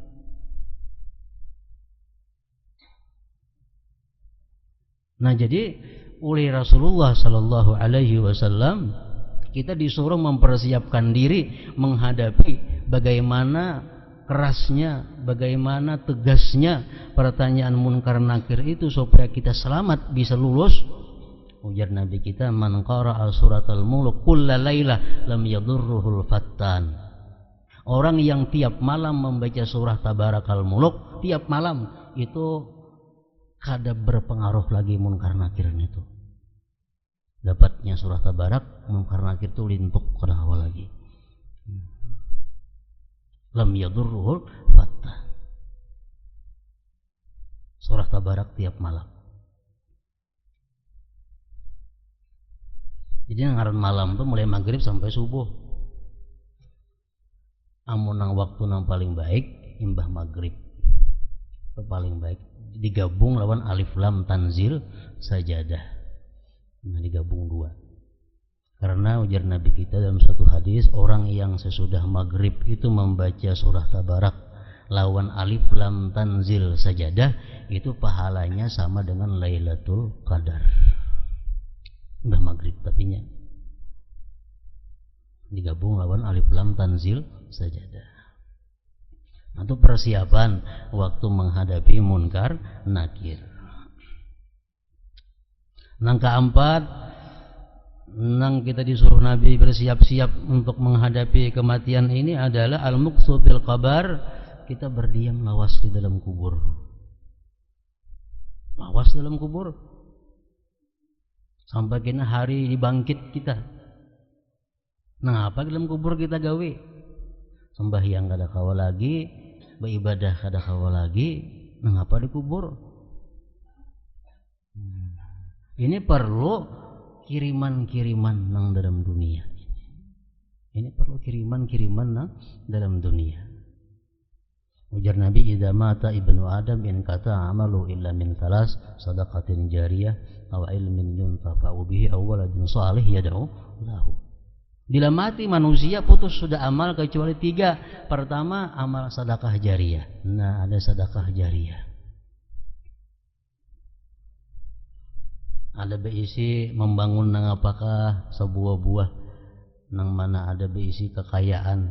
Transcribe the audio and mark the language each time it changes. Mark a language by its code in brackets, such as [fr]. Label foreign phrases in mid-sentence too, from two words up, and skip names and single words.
[bjn] Nah, jadi oleh Rasulullah Sallallahu Alaihi Wasallam kita disuruh mempersiapkan diri menghadapi bagaimana kerasnya, bagaimana tegasnya pertanyaan munkar nakir itu supaya kita selamat, bisa lulus. Ujar Nabi kita, [ar] من قرأ سورة الملك كل ليلة لم يضره الفتان. [bjn] Orang yang tiap malam membaca surah Tabarakal Mulk, tiap malam itu kada berpengaruh lagi munkar nakir itu. Dapatnya surah Tabarak, munkar nakir itu lintuk kada hawa lagi. [ar] لم يضره الفتان. [bjn] Surah Tabarak tiap malam. Jadi ngaran malam tuh mulai maghrib sampai subuh. Amun nang waktu nang paling baik imbah maghrib. Itu paling baik. Digabung lawan alif lam tanzil sajadah. Nah, digabung dua. Karena ujar Nabi kita dalam satu hadis, orang yang sesudah maghrib itu membaca surah Tabarak lawan alif lam tanzil sajadah, itu pahalanya sama dengan Lailatul Qadar. Udah maghrib tapinya digabung lawan alif lam tanzil sajadah. Untuk persiapan waktu menghadapi munkar nakir. Nang keempat, nang kita disuruh Nabi bersiap-siap untuk menghadapi kematian ini adalah [ar] المكث بالقبر, [bjn] kita berdiam lawas di dalam kubur. Lawas dalam kubur. Sampai kena hari dibangkit kita. Nah, apa dalam kubur kita gawe? Sembahyang kada kawa lagi, beribadah kada kawa lagi. Nah, apa di kubur? Ini perlu kiriman-kiriman nang dalam dunia. Ini perlu kiriman-kiriman nang dalam dunia. Ujar Nabi, [ar] إذا مات ابن آدم انقطع عمله إلا من ثلاث، صدقة جارية أو علم ينتفع به أو ولد صالح يدعو له. [bjn] Bila mati manusia putus sudah amal kecuali tiga. Pertama, amal sedekah jariyah. Nah, ada sedekah jariyah. Ada berisi membangun nang apakah sebuah buah nang mana ada berisi kekayaan.